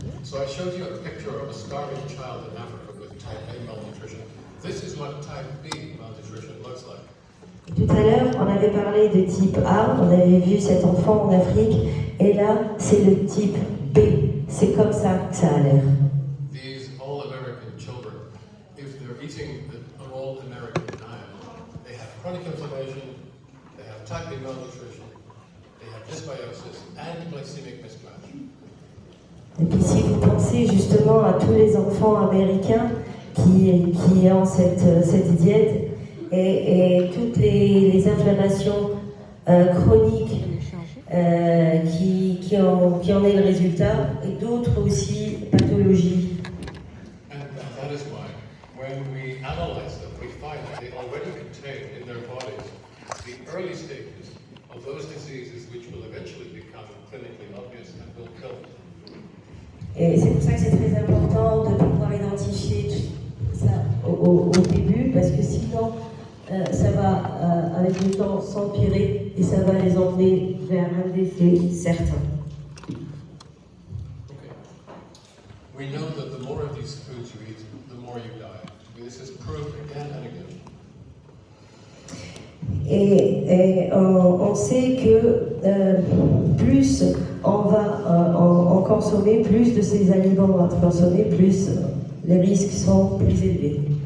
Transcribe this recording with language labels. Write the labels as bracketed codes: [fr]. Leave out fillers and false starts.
[en] So I showed you a picture of a starving child in Africa with type A malnutrition. This is what type B malnutrition looks like. [fr] Tout à l'heure, on avait parlé de type A, on avait vu cet enfant en Afrique, et là, c'est le type B. C'est comme ça que ça a l'air. [en] These all-American children, if they're eating an all-American diet, they have chronic inflammation, they have type A malnutrition, they have dysbiosis and glycemic mismatch. [fr] Et puis si vous pensez justement à tous les enfants américains qui ont cette diète et toutes les inflammations chroniques qui en est le résultat, et d'autres aussi pathologies. [en] And that is why, when we analyze them, we find that they already contain in their bodies the early stages of those diseases which will eventually become clinically obvious and will kill them. [fr] Et c'est pour ça que c'est très important de pouvoir identifier ça au début, parce que sinon, ça va, avec le temps, s'empirer et ça va les emmener vers un décès certain. [en] Okay. We know that the more of these foods you eat, the more you die. This is proved again and again. [fr] Et on sait que plus on va en consommer, plus de ces aliments on va consommer, plus les risques sont plus élevés.